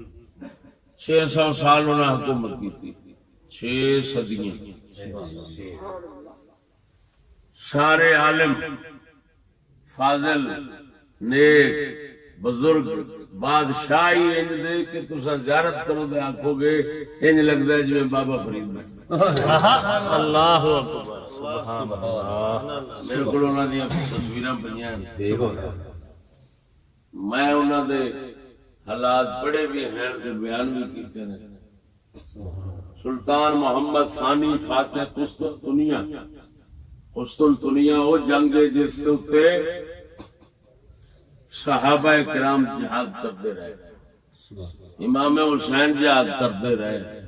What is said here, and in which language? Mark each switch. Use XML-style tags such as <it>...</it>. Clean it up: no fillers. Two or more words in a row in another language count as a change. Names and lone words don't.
<pa>600 سال انہیں حکومت کی، 6 صدیاں. سارے عالم فاضل نیک بزرگ بادشاہی انج دے کہ تسا زیارت کرو تے آکھوگے انج لگدا ہے جویں بابا فرید بیٹھا.</pa> <ar>الله أكبر. سبحان الله.</ar> <pa>میرے کو انہاں دی تصویراں پئیاں دیکھو، میں انہاں دے حالات پڑھے بھی ہیں تے بیان بھی کیتے نے. سلطان محمد ثانی فاتح قسطنطنیہ، قسطنطنیہ وہ جنگ ہے جس اتے صحابہ کرام جہاد کرتے رہے، امام حسین جہاد کرتے رہے.</pa>